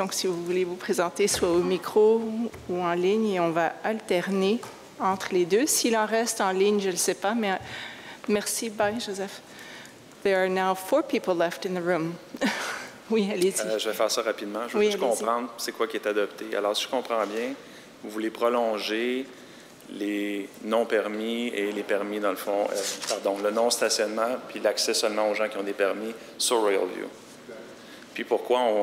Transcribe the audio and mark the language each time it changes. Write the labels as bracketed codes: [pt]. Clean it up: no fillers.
[fr] Donc, si vous voulez vous présenter soit au micro ou en ligne, et on va alterner entre les deux. S'il en reste en ligne, je ne le sais pas, mais merci. [en] Bye, Joseph. There are now 4 people left in the room. [fr] Oui, allez-y. Je vais faire ça rapidement. Je veux juste comprendre c'est quoi qui est adopté. Alors, si je comprends bien, vous voulez prolonger les non-permis et les permis, dans le fond, le non-stationnement, puis l'accès seulement aux gens qui ont des permis sur Royal View. Puis pourquoi?